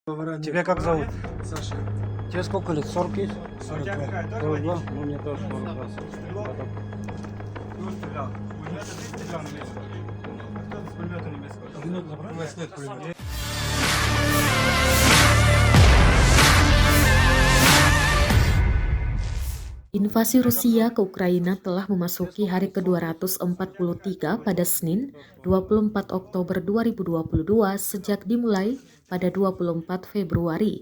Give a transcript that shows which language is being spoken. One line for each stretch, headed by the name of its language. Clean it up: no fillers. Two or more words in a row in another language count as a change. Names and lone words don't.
Russian: Тебя как зовут? Саша. Тебе сколько лет? 40 есть? 42. 42? Ну, мне тоже 42. Кто стрелял? Пулемета ты стрелял немецкого? А кто с пулемета немецкого? Пулемет забрали? 20 лет пулемет.
Indonesian: Invasi Rusia ke Ukraina telah memasuki hari ke-243 pada Senin, 24 Oktober 2022 sejak dimulai pada 24 Februari.